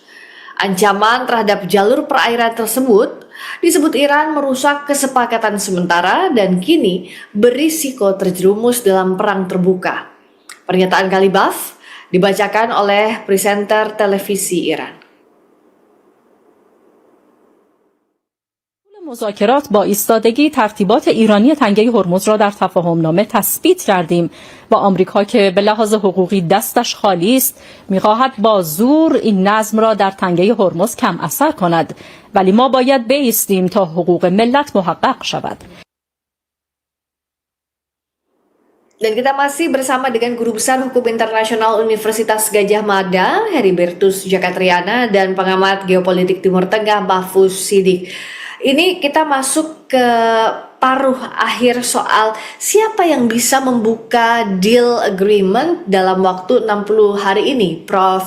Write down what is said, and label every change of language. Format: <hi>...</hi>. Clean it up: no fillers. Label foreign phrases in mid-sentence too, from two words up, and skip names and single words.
<id>Ancaman terhadap jalur perairan tersebut disebut Iran merusak kesepakatan sementara dan kini berisiko terjerumus dalam perang terbuka. Pernyataan Kalibaf dibacakan oleh presenter televisi Iran.</id> <fa>مذاکرات با ایستادگی ترتیبات ایرانی تنگه هرمز را در تفاهمنامه تثبیت کردیم و آمریکا که به لحاظ حقوقی دستش خالی است می‌خواهد با زور این نظم را در تنگه هرمز کم اثر کند، ولی ما باید بایستیم تا حقوق ملت محقق شود.</fa> <id>Dan kita masih bersama dengan Guru Besar Hukum Internasional Universitas Gadjah Mada, Heribertus Jakatriana, dan pengamat geopolitik Timur Tengah Mahfuz Siddiq. ini kita masuk ke paruh akhir soal siapa yang bisa membuka</id> <en>deal agreement</en> <id>dalam waktu 60 hari ini, Prof.</id>